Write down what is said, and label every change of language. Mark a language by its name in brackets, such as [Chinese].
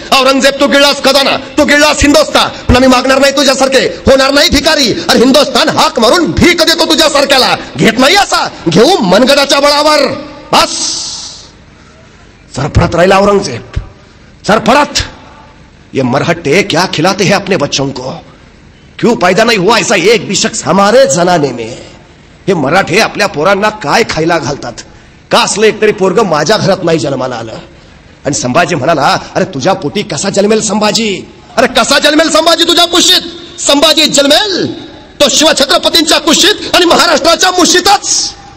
[Marathi] औरंगजेब, तू गिळलास खजाना, तू गिळलास हिंदुस्थान, पण आम्ही मागणार नाही तुझ्यासारखे, होणार नाही भिकारी. अरे हिंदुस्थान हाक मारून भीक देतो तुझ्यासारख्याला, घेत नाही असा, घेऊ मनगडाच्या बळावर. बस. सरफडत राहिला औरंगजेब, सरफडत. [Hindi] ये मरहट्टे क्या खिलाते हैं अपने बच्चों को, क्यों पैदा नहीं हुआ ऐसा एक भी शख्स हमारे जनाने में. [Marathi] हे मराठे आपल्या पोरांना काय खायला घालतात, का असलं एक तरी पोरग माझ्या घरात नाही जन्माला आलं. आणि संभाजी म्हणाला, अरे तुझ्या पोटी कसा जन्मेल संभाजी, अरे कसा जन्मेल संभाजी तुझ्या कुशीत. संभाजी जन्मेल तो शिवछत्रपतींच्या कुशीत आणि महाराष्ट्राच्या मुशीतच.